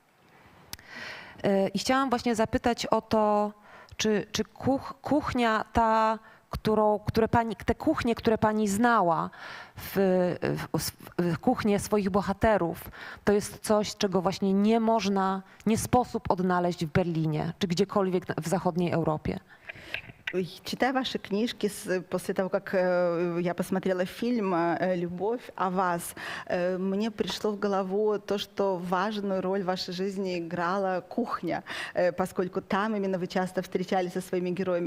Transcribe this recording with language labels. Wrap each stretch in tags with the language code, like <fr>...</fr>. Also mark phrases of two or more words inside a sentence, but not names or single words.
<pl>I chciałam właśnie zapytać o to, czy kuchnia ta, te kuchnie, które pani znała, w kuchnię swoich bohaterów, to jest coś, czego właśnie nie sposób odnaleźć w Berlinie, czy gdziekolwiek w zachodniej Europie.</pl> <ru>Читая ваши книжки, после того, как я посмотрела фильм «Любовь о вас», мне пришло в голову то, что важную роль в вашей жизни играла кухня, поскольку там именно вы часто встречались со своими героями.</ru>